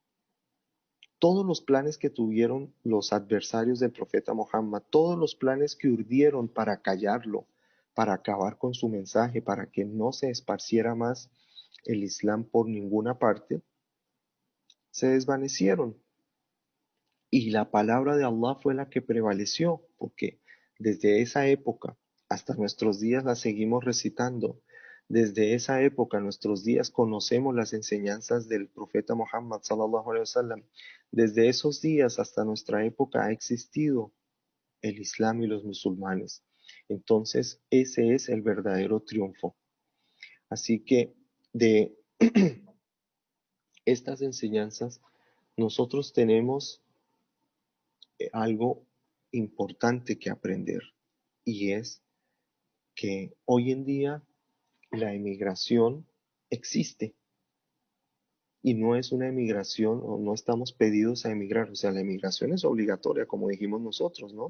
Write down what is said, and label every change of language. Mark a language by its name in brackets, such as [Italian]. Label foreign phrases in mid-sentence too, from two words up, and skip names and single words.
[Spanish] Todos los planes que tuvieron los adversarios del profeta Muhammad, todos los planes que urdieron para callarlo, para acabar con su mensaje, para que no se esparciera más el Islam por ninguna parte, se desvanecieron. Y la palabra de Allah fue la que prevaleció, porque desde esa época hasta nuestros días la seguimos recitando. Desde esa época, nuestros días, conocemos las enseñanzas del profeta Muhammad [Arabic] صلى الله عليه وسلم. [Spanish] Desde esos días hasta nuestra época ha existido el Islam y los musulmanes. Entonces, ese es el verdadero triunfo. Así que de estas enseñanzas, nosotros tenemos algo importante que aprender, y es que hoy en día la emigración existe y no es una emigración o no estamos pedidos a emigrar, o sea, la emigración es obligatoria, como dijimos nosotros, ¿no?